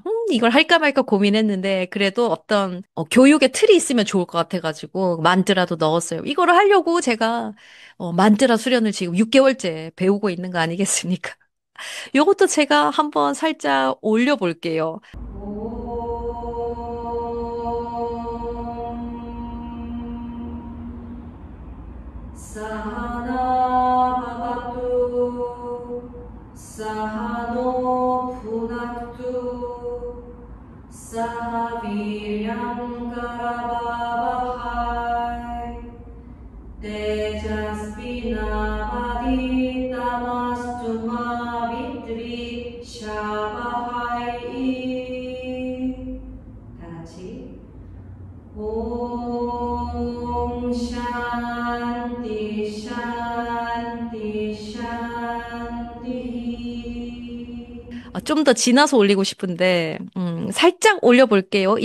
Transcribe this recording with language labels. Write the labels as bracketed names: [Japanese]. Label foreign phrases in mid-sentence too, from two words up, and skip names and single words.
[Korean] 이걸 할까 말까 고민했는데 그래도 어떤 교육의 틀이 있으면 좋을 것 같아가지고 만트라도 넣었어요. 이거를 하려고 제가 만트라 수련을 지금 6개월째 배우고 있는 거 아니겠습니까? 요것도 제가 한번 살짝 올려볼게요. [Sanskrit] सह नाववतु, सह नौ भुनक्तु, सह वीर्यं करवावहै, तेजस्वि नावधीतमस्तु मा विद्विषावहै. [Korean] 다 같이. [Sanskrit] ॐ शान्ति शान्ति शान्ति. [Korean] 좀 더 지나서 올리고 싶은데, 살짝 올려볼게요.